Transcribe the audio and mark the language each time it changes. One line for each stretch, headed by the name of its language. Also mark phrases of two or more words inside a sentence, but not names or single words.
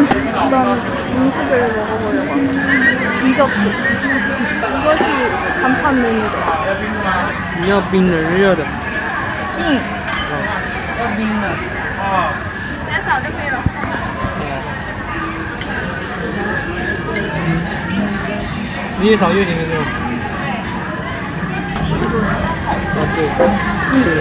Korean: 어떤 음식을 먹어보려고 합니다. 디저트. 이것이 간판 메뉴다.
Chinese: 你要冰的、热的。
Korean: 응.
Chinese: 要冰的。来扫就可以了。直接扫右前面是吗？哦，对，这个。